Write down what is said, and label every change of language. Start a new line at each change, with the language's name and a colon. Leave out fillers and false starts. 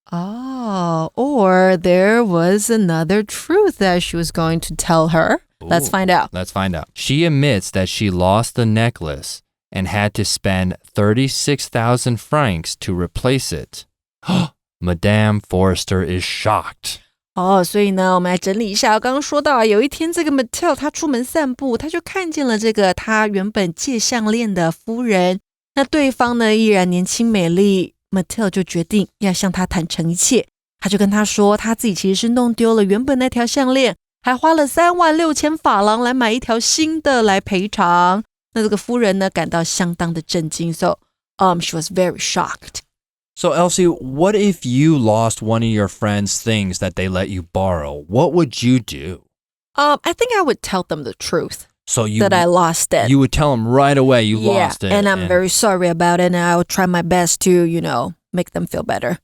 English: Oh, or there was another truth that she was going to tell her. Let's find out. Let's find out. She admits that she lost the necklace and had to spend 36,000 francs to replace it. Madame Forrester is shocked.
Chinese: 所以呢，我们来整理一下。刚刚说到有一天这个 Mathilde 她出门散步，她就看见了这个她原本借项链的夫人。那对方呢依然年轻美丽， Mathilde 就决定要向她坦诚一切。她就跟她说，她自己其实是弄丢了原本那条项链，还花了36000法郎来买一条新的来赔偿。那这个夫人呢感到相当的震惊。
English: So, she was very shocked.So, Elsie, what if you lost one of your friends' things that they let you borrow? What would you do? I think I would tell them the truth. So that I lost it. You would tell them right away you lost it. And I'm very sorry about it, and I will try my best to, make them feel better.